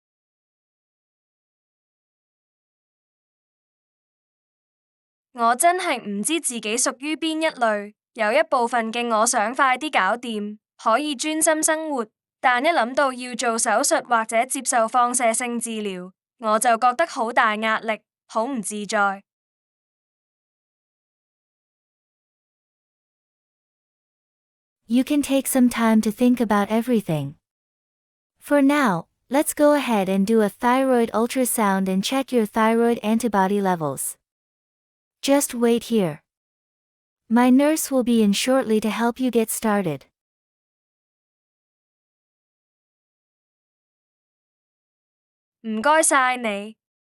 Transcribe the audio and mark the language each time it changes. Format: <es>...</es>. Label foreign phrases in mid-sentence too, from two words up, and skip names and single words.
<yue>我真係唔知自己屬於邊一類，有一部分嘅我想快啲搞掂，可以專心生活，但一諗到要做手術或者接受放射性治療，我就覺得好大壓力，好唔自在。</yue> <en>You can take some time to think about everything. For now, let's go ahead and do a thyroid ultrasound and check your thyroid antibody levels. Just wait here. My nurse will be in shortly to help you get started.</en> <yue>唔該晒你。</yue>